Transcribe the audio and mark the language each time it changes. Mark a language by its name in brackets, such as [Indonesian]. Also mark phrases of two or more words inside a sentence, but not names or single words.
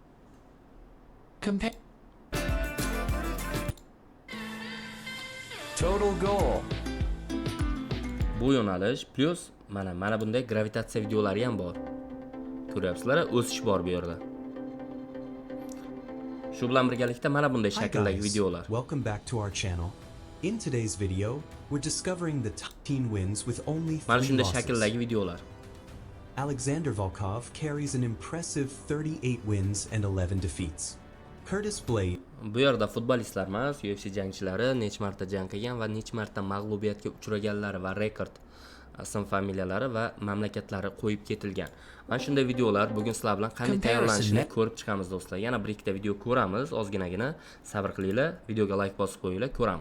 [English] Total goal. [Uzbek] Bu yo'nalish plus mana bunday gravitatsiya videolari ham bor. Ko'ryapsizlar, o'sish bor bu yerda. Shu bilan birgalikda mana bunday [English] Hi [Uzbek] shakldagi [English] guys, [Uzbek] videolar. [English] welcome back to our channel. In today's video, we're discovering the top 10 wins with only [Uzbek] Mana [English] 3 [Uzbek] shunday [English] losses. [Uzbek] shakldagi videolar. [English] Alexander Volkov carries an impressive 38 wins and 11 defeats. Curtis Blade [Uzbek] Bu yerda futbolistlar emas, UFC jangchilari nech marta jang qilgan va nech marta mag'lubiyatga uchraganlari va rekord ism familiyalari va mamlakatlari qo'yib ketilgan. Mana shunday videolar bugun sizlar bilan qanday [English] Comparison [Uzbek] tayyorlanishini [English] net. [Uzbek] ko'rib chiqamiz do'stlar. Yana bir ikkita video ko'ramiz, ozginagina sabr qilinglar, videoga like bosib qo'yinglar, ko'ramiz.